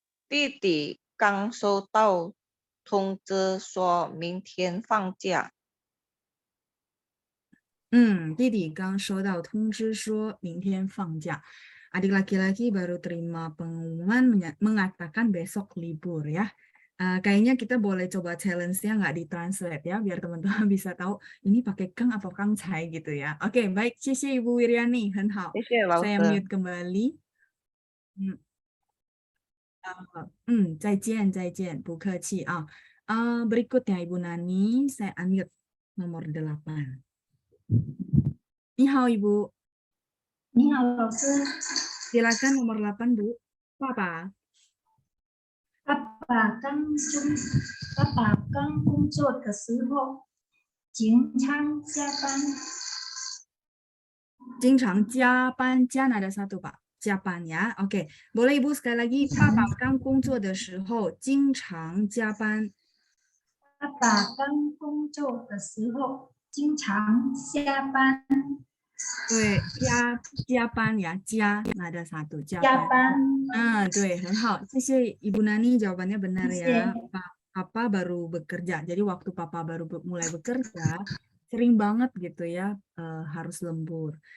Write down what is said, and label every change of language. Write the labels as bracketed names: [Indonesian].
[Chinese] 弟弟刚收到通知说明天放假。弟弟刚收到通知说明天放假。 [Indonesian] Adik laki-laki baru terima pengumuman mengatakan besok libur ya. Kayaknya kita boleh coba challenge-nya nggak ditranslate ya, biar teman-teman bisa tahu ini pakai kang atau kang cai gitu ya. Oke, baik. [Chinese] 谢谢 Ibu Wiriani, 很好。 [Indonesian] Saya mute kembali. [Chinese] 再见，再见，不客气啊。 [Indonesian] Berikutnya Ibu Nani, saya unmute nomor 8. [Chinese] 你好 [Indonesian] Ibu. [Chinese] 你好，老师。 [Indonesian] Silakan nomor 8 Bu. [Chinese] 爸爸刚工作的时候经常加班。经常加班，加 [Indonesian] ada satu Pak. [Chinese] 加班 [Indonesian] ya. Oke. Boleh Ibu sekali lagi. [Chinese] 爸爸刚工作的时候经常加班。爸爸刚工作的时候经常加班。对，加班ya, 加 [Indonesian] ada satu [Chinese] 加班。对，很好，谢谢 [Indonesian] Ibu Nani, jawabannya benar ya. Papa baru bekerja, jadi waktu Papa baru mulai bekerja, sering banget gitu ya, harus lembur.